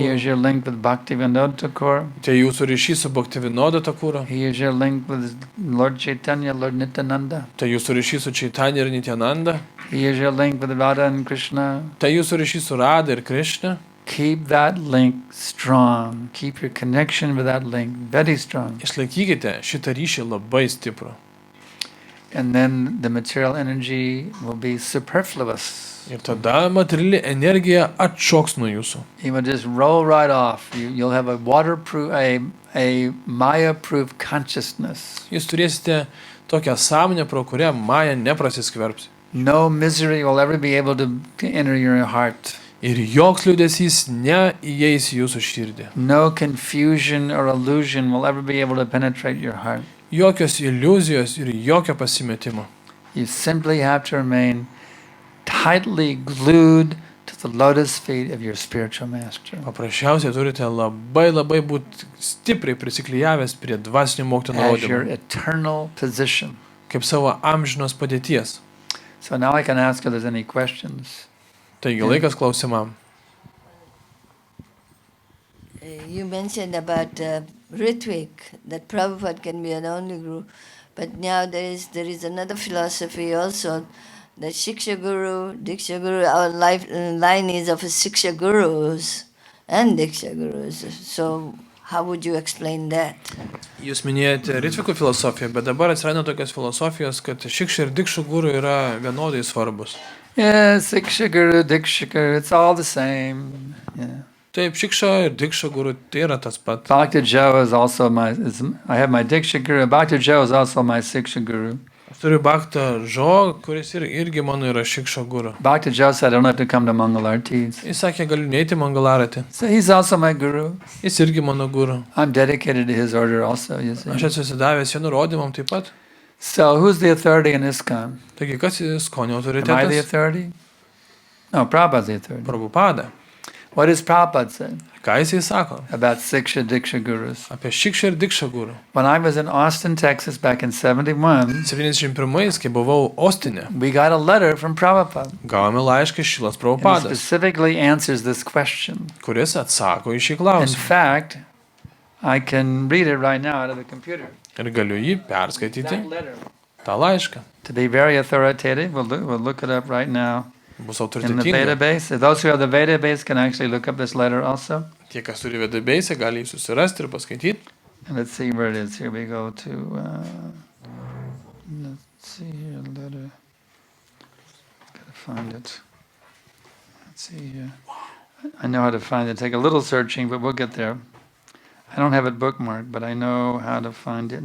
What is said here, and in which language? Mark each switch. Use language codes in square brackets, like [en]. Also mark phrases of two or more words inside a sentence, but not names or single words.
[en] Here's your link with Bhakti Vinod Thakur. [lt] Tai jūsų ryšys su Bhakti Vinoda Thakura. [en] Here's your link with Lord Chaitanya, Lord Nityananda. [lt] Tai jūsų ryšys su Chaitanya ir Nityananda. [en] Here's your link with Radha and Krishna. [lt] Tai jūsų ryšys su Radha ir Krishna. [en] Keep that link strong. Keep your connection with that link very strong. [lt] Išlaikykite šitą ryšį labai stiprų. [en] And then the material energy will be superfluous. [lt] Ir tada materiali energija atšoks nuo jūsų. [en] It will just roll right off. You'll have a waterproof, a Maya-proof consciousness. [lt] Jūs turėsite tokią sąmonę, pro kurią Maja neprasiskverbs. [en] No misery will ever be able to enter your heart. [lt] Ir joks liūdesys neįeis į jūsų širdį. [en] No confusion or illusion will ever be able to penetrate your heart. [lt] Jokios iliuzijos ir jokio pasimetimo. [en] You simply have to remain tightly glued to the lotus feet of your spiritual master. [lt] Paprasčiausiai turite labai būti stipriai prisiklijavęs prie dvasinio mokytojo [en] As your [lt] nurodymų. [en] eternal position. [lt] Kaip savo amžinos padėties. [en] So now I can ask if there's any questions. [lt] Taigi laikas klausimam. [en] You mentioned about Ritvik, that Prabhupada can be an only guru, but now there is another philosophy also, that Shiksha Guru, Diksha Guru, our line is of Shiksha Gurus and Diksha Gurus. So how would you explain that? [lt] Jūs minėjote Ritvikų filosofiją, bet dabar atsiranda tokios filosofijos, kad Šikša ir Dikša guru yra vienodai svarbus. [en] Yeah, Siksha Guru, Diksha Guru, it's all the same. Yeah. [lt] Taip, Šikša ir Dikša guru tai yra tas pat. [en] Bhakti Joe is also I have my Diksha Guru. Bhakti Joe is also my Siksha Guru. [lt] Aš turiu Bhaktą Žo, kuris irgi mano yra Šikša guru. [en] Bhakti Joe said, I don't have to come to Mangalartis. [lt] Jis sakė, galiu neiti Mangalaratį. [en] So he's also my guru. [lt] Jis irgi mano guru. [en] I'm dedicated to his order also, you see. [lt] Aš esu susidavęs jo nurodymam taip pat. [en] So who's the authority in ISKCON? [lt] Taigi, kas ISKCON [en] Am I the [lt] autoritetas? [en] authority? No, Prabhupada's the authority. Prabhupada. What does Prabhupada say [lt] Ką jisai sako [en] about Siksha Diksha Gurus? [lt] apie Šikša ir Dikša guru? [en] When I was in Austin, Texas back in 71, 71, [lt] kai buvau Ostine, [en] we got a letter from Prabhupada. [lt] gavome laišką iš Šilas [en] And it [lt] Prabhupadas, [en] specifically answers this question. [lt] kuris atsako į šį [en] In [lt] klausimą. [en] fact, I can read it right now out of the computer. [lt] Ir galiu jį perskaityti. [en] That letter. [lt] tą laišką. [en] To be very authoritative, we'll look it up right now [lt] Bus [en] in the [lt] autoritetinga. [en] database. Those who have the database can actually look up this letter also. [lt] Tie, kas turi database, gali jį susirasti ir paskaityti. [en] And let's see where it is. Here we go to, let's see here, letter. Gotta find it. Let's see here. I know how to find it. Take a little searching, but we'll get there. I don't have it bookmarked, but I know how to find it.